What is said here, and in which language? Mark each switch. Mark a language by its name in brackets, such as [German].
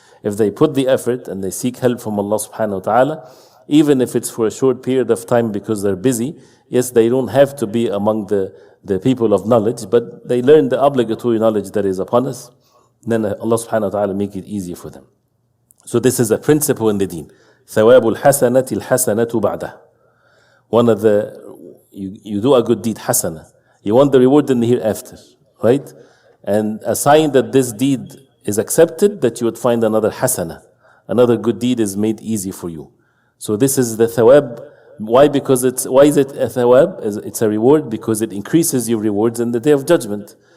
[English] If they put the effort and they seek help from Allah subhanahu wa ta'ala, even if it's for a short period of time because they're busy, yes, they don't have to be among the people of knowledge, but they learn the obligatory knowledge that is upon us, then Allah subhanahu wa ta'ala make it easier for them. So this is a principle in the deen. [Arabic] ثواب الحسنة الحسنة بعده. [English] One of you do a good deed, hasana. You want the reward in the hereafter, right? And a sign that this deed is accepted, that you would find another hasana. Another good deed is made easy for you. So this is the thawab. Why? Why is it a thawab? It's a reward because it increases your rewards in the day of judgment.